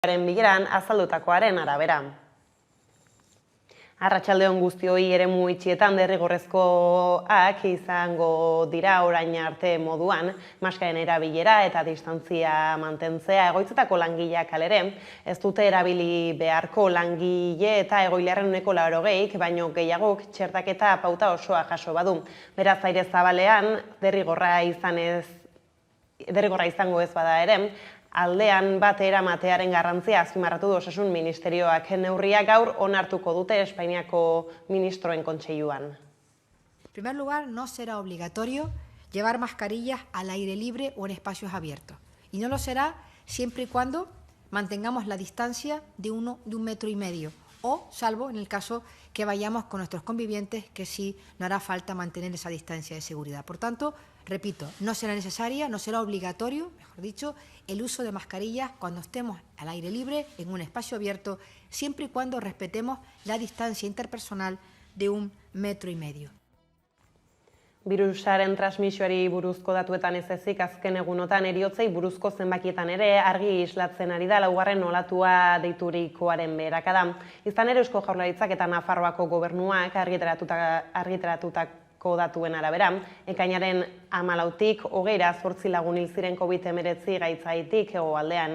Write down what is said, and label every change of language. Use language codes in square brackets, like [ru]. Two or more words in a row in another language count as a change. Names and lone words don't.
[eu] Bileran azaldutakoaren arabera. Arratsaldeon guztioi eremu itxietan derrigorrezkoak izango dira orain arte moduan, maskaren erabilera eta distantzia mantentzea egoitzetako langileak alere, ez dute erabili beharko langile eta egoiliarren 80%, baino gehiagok txertaketa pauta osoa jaso badu. Beraz, aire zabalean derrigorra izango ez bada ere, aldean batera matearen garrantzia azpimarratu du Osasun Ministerioak. Neurriak gaur onartuko dute Espainiako ministroen kontseiluan. [es] En primer lugar, no será obligatorio llevar mascarillas al aire libre o en espacios abiertos. Y no lo será siempre y cuando mantengamos la distancia de 1 metro y medio. O, salvo en el caso que vayamos con nuestros convivientes, que sí no hará falta mantener esa distancia de seguridad. Por tanto, repito, no será necesaria, no será obligatorio, mejor dicho, el uso de mascarillas cuando estemos al aire libre, en un espacio abierto, siempre y cuando respetemos la distancia interpersonal de 1 metro y medio. [eu] Birusaren transmisioari buruzko datuetan ez ezik azken egunotan heriotzei buruzko zenbakietan ere argi islatzen ari da laugarren olatua deiturikoaren beherakada. Izan ere Eusko Jaurlaritzak eta Nafarroako gobernuak argitaratutako datuen arabera, ekainaren 14tik 28 lagun hil ziren COVID-19 gaitzaitik hegoaldean.